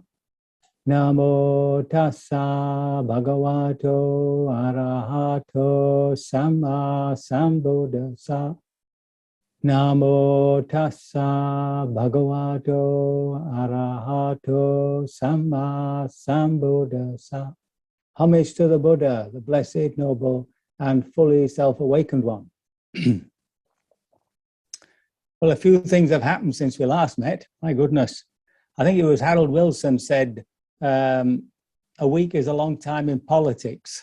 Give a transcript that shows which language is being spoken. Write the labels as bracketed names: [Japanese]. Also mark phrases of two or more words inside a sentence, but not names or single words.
[Pali] Namo tassa bhagavato arahato samma sambuddhassa. Namo tassa bhagavato arahato samma sambuddhassa. [English] Homage to the Buddha, the blessed, noble, and fully self-awakened one. Well, a few things have happened since we last met. My goodness. I think it was Harold Wilson said, a week is a long time in politics.